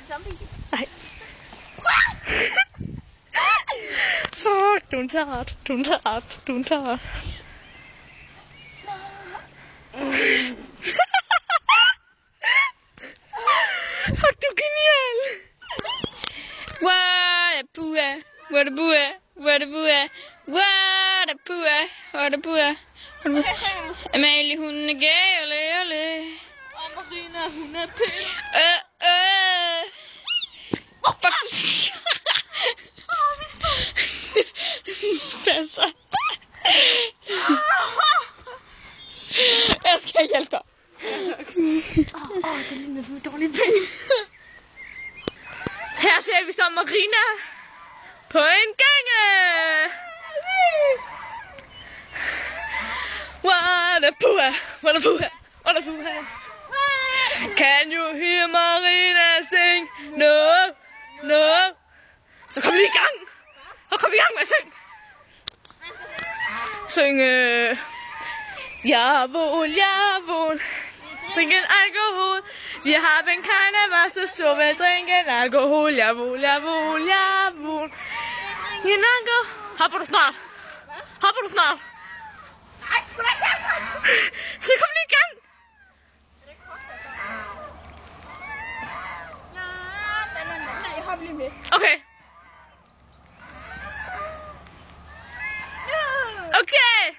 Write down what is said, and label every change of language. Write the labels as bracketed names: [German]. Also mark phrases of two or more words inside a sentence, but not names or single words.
[Danish] zombie. Nej. Fuck, du er en tart. Du er en tart. Du er en tart. Fuck, du er genial. [English] What a bua, what a bua, what a bua, what a bua, what a bua. [Danish] Amalie, hun er gale, ole. Og Marina, hun er pæn. Fuck, du spasser. Jeg skal hjælpe dig. Det ligner du dårlig pæn. Her ser vi så Marina på en gange. [English] What a pua, what a pua, what a pua. Can you hear Marina sing? No, no. [Danish] Så kom vi i gang. Så kom vi i gang med at synge. Synge. [German] Jawohl, jawohl. Trinken Alkohol. Wir haben keine Wasser, so wir trinken Alkohol. Jawohl, jawohl, jawohl. [Danish] Alkohol. Hopper du snart? Hopper du snart? Nej, sgu da ikke. Så kom lige i gang. Jeg hopper lige med. Okay. Okay.